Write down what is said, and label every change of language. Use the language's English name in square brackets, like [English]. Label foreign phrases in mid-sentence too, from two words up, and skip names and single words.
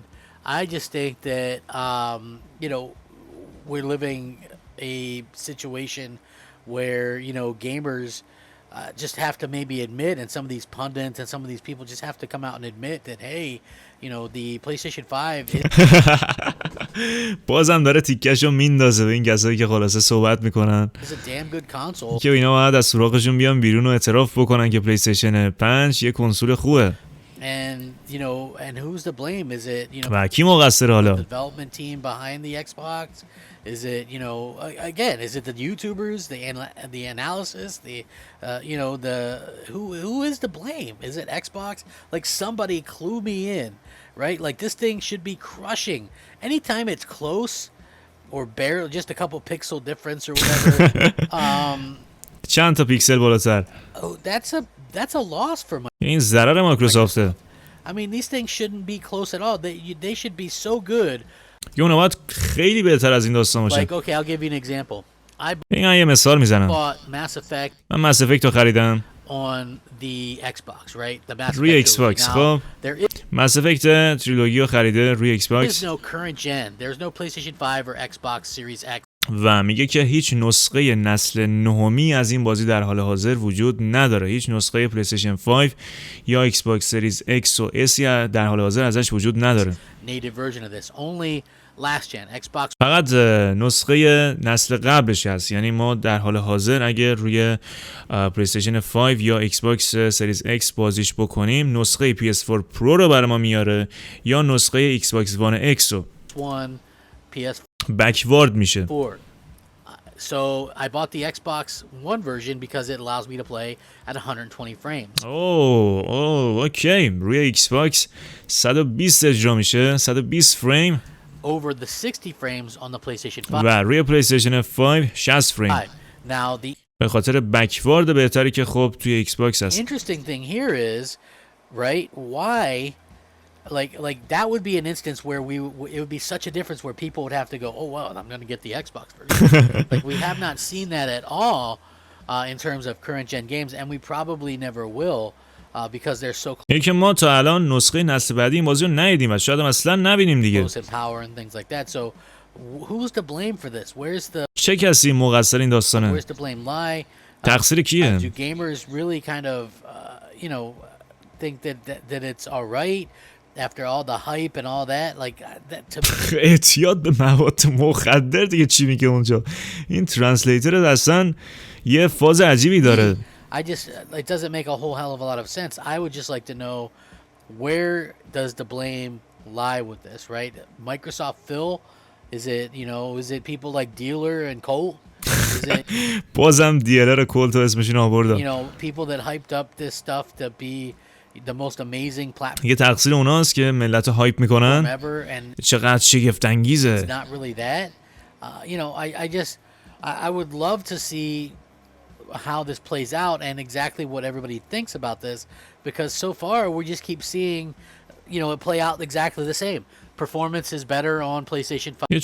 [English] I just think that, you know, we're living a situation where, you know, gamers just have to maybe admit, and some of these pundits and some of these people just have to come out and admit that, hey, you know, the PlayStation 5 [Persian] بازم داره تیکشو میندازه به این کسایی که خلاصه صحبت میکنن [English] is a damn good console. [Persian] که اینا باید از سراغشون بیان بیرون و اعتراف بکنن که پلیستیشن 5 یه کنسول خوبه. [English] And, you know, and who's to blame? Is it, you know, [Persian] و کی مقصر حالا؟ [English] the development team behind the Xbox? Is it, you know, again, is it the YouTubers, the analysis, you know, who is to blame? Is it Xbox? Like, somebody clue me in, right? Like, this thing should be crushing. Anytime it's close or barely, just a couple pixel difference or whatever. [Persian] چند تا پیکسل بالاتر. [English] Oh, that's a loss for my. [Persian] این ضرر مایکروسافته. [English] I mean, these things shouldn't be close at all. They should be so good. [Persian] یه اونا باید خیلی بهتر از این داستان باشه. [English] Like, okay, I'll give you an example. I [Persian] یه مثال میزنم. [English] bought Mass Effect [Persian] من ماس افکت رو خریدم [English] on the Xbox, right? The Mass [Persian] روی [English] Effect [Persian] ایکس باکس. [English] trilogy. [Persian] خب [English] Now, there [Persian] ماس افکت تریلوگی رو خریده روی ایکس [English] is [Persian] باکس [English] no current gen. There's no PlayStation 5 or Xbox Series X. [Persian] و میگه که هیچ نسخه نسل نهمی از این بازی در حال حاضر وجود نداره. هیچ نسخه پلیستیشن 5 یا ایکس باکس سریز X و S در حال حاضر ازش وجود نداره. [English] Native version of this. Only last gen. Xbox. [Persian] فقط نسخه نسل قبلش هست. یعنی ما در حال حاضر اگر روی پلیستیشن 5 یا ایکس باکس سریز X بازیش بکنیم، نسخه PS4 پرو رو برای ما میاره یا نسخه ایکس باکس وان X رو. [English] One PS4. [Persian] بکوارد میشه. [English] So I bought the Xbox One version because it allows me to play at 120 frames. [Persian] اوکی. روی ایکس باکس 120 اجرا میشه، 120 فریم. [English] Over the 60 frames on the PlayStation 5. [Persian] و روی پلیستیشن 5 60 فریم. [English] Now the [Persian] به خاطر بکوارد بهتری که خب توی ایکس باکس هست. [English] interesting thing here is, right? Why? Like that would be an instance where it would be such a difference where people would have to go, oh well, I'm going to get the Xbox version. Like, we have not seen that at all in terms of current gen games, and we probably never will because they're so [Persian] این که ما تا الان نسخه نسل بعدی این بازی رو ندیدیم و شاید هم اصلا نبینیم دیگه. [English] close in power and things like that. So who's to blame for this? [Persian] چه کسی مقصر این داستانه؟ [English] Where's the blame lie? [Persian] تقصیر کیه؟ [English] Do gamers really kind of you know think that it's all right after all the hype and all that? Like that to me. [Persian] اعتیاد به مواد مخدر دیگه چی میگه اونجا؟ این ترنسلیتر اصلا یه فاز عجیبی داره. [English] I just it doesn't make a whole hell of a lot of sense. I would just like to know, where does the blame lie with this, right? Microsoft Phil? Is it people like Dealer and Colt? Is it [Persian] بازم دیلر کولت اسمشون آوردم. [English] you know, people that hyped up this stuff to be the most amazing platform [Persian] یه تقصیر اوناست که ملت هایپ میکنن. [English] ever, and [Persian] چقدر شگفت انگیزه. [English] it's not really that. You know, I would love to see how this plays out and exactly what everybody thinks about this, because so far we just keep seeing, you know, it play out exactly the same. Performance is better on PlayStation 5